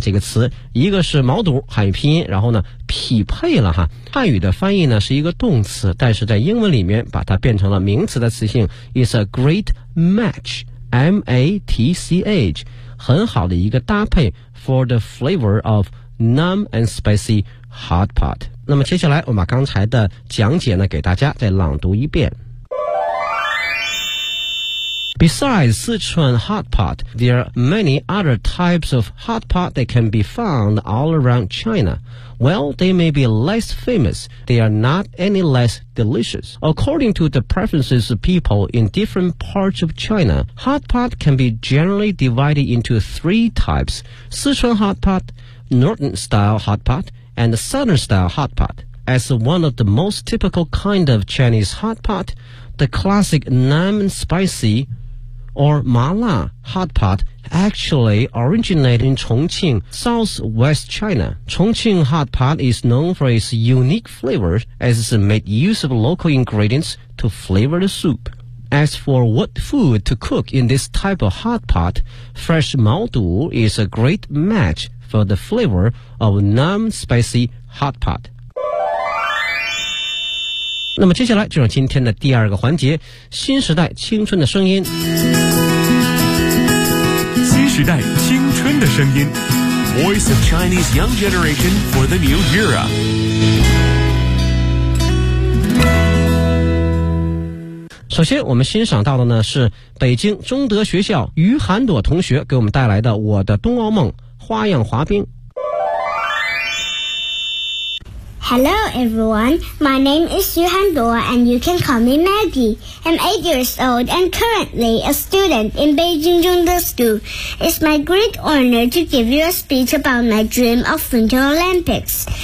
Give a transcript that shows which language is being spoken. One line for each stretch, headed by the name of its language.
Chinese: 这个词一个是毛肚汉语拼音，然后呢匹配了哈，汉语的翻译呢是一个动词，但是在英文里面把它变成了名词的词性
English: is a great match M-A-T-C-H，
Chinese: 很好的一个搭配
English: for the flavor of numb and spicy hot pot。
Chinese: 那么接下来我把刚才的讲解呢给大家再朗读一遍。
English: Besides Sichuan hot pot, there are many other types of hot pot that can be found all around China. Well, they may be less famous, they are not any less delicious. According to the preferences of people in different parts of China, hot pot can be generally divided into three types: Sichuan hot pot, Northern style hot pot,and the Southern style hot pot. As one of the most typical kind of Chinese hot pot, the classic numb and spicy or mala hot pot actually originated in Chongqing, Southwest China. Chongqing hot pot is known for its unique flavor as it made use of local ingredients to flavor the soup. As for what food to cook in this type of hot pot, fresh mao du is a great matchfor the flavor of numb spicy hot pot。
Chinese: 那么接下来就是今天的第二个环节，新时代青春的声音。新时代青春的声音，
English: Voice of Chinese Young Generation for the New Era。
Chinese: 首先我们欣赏到的呢是北京中德学校于涵朵同学给我们带来的我的冬奥梦花样滑冰。
English: Hello everyone, my name is Su Han Duo and you can call me Maggie. I'm 8 years old and currently a student in Beijing Zhongde School. It's my great honor to give you a speech about my dream of Winter Olympics.